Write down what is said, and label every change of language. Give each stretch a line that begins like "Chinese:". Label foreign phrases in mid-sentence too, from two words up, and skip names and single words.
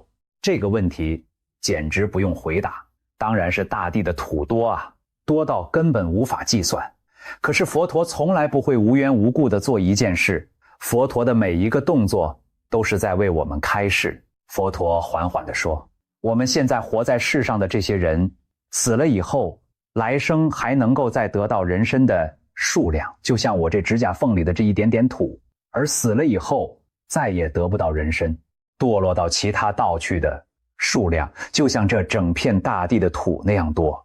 Chinese: 這個問題簡直不用回答，當然是大地的土多啊，多到根本無法計算。可是佛陀從來不會無緣無故地做一件事，佛陀的每一個動作都是在為我們開示。佛陀緩緩地說，我們現在活在世上的這些人，死了以後，來生還能夠再得到人身的數量，就像我這指甲縫裡的這一點點土，而死了以後再也得不到人身，墮落到其他道去的數量就像这整片大地的土那樣多。